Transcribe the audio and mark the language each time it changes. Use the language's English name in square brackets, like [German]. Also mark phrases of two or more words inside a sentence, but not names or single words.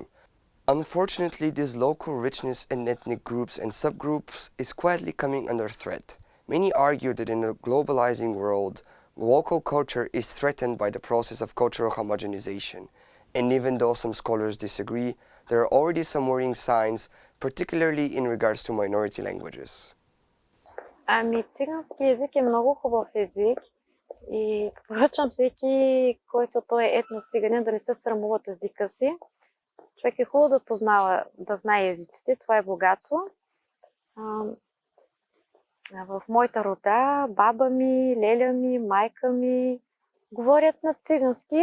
[English] Unfortunately, this local richness in ethnic groups and subgroups is quietly coming under threat. Many argue that in a globalizing world, local culture is threatened by the process of cultural homogenization. And even though some scholars disagree, there are already some worrying signs, particularly in regards to minority languages. [Bulgarian] Ами, цигански език е много хубав език и поръчвам всеки, който той е етнос-циганин, да не се срамува от езика си. Човек е хубаво да познава, да знае езиците, това е богатство. В моята рода баба ми, леля ми, майка ми говорят на цигански.